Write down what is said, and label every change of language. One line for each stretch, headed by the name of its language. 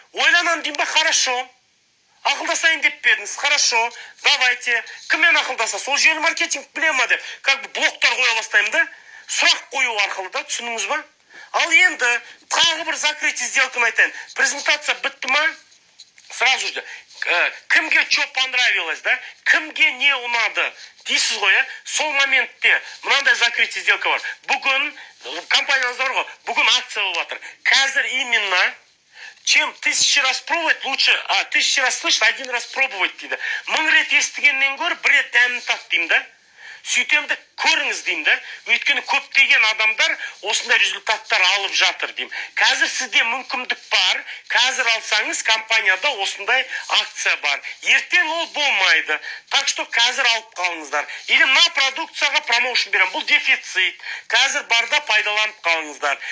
Kazakh: Ойланам деймін ба, хорошо. Ақылдасайын деп бердіңіз,
Russian: хорошо, давайте.
Kazakh: Кіммен ақылдасасыз? Ол желі маркетинг біле ма деп, как бы блоктар қоя бастаймын да. Сұрақ қою арқылы да, түсініңіз ба? Ал енді тағы бір закрытие сделканы айтайын. Презентация бітті ма?
Russian: Сразу же.
Kazakh: Кімге
Russian: что понравилось,
Kazakh: да? Кімге не ұнады? Дейсіз ғой, сол моментте мынандай закрытие сделка бар. Бүгін компаниямызда бар ғой, бүгін акция болып жатыр. Қазір
Russian: именно чем 1000 раз пробовать,
Kazakh: лучше, 1000 раз слышать, 1 раз пробовать дейді. 1000 рет естігеннен гөрі 1 рет дәмін тат деймін да. Сөйтемді көріңіз деймін да. Өйткені көптеген адамдар осындай результаттар алып жатыр деймін. Қазір сізде мүмкіндік бар. Қазір алсаңыз компанияда осындай акция бар. Ертең ол болмайды. Так что қазір алып қалыңыздар. Или мына продукцияға промоушн берем. Бұл дефицит. Қазір барда пайдаланып қалыңыздар.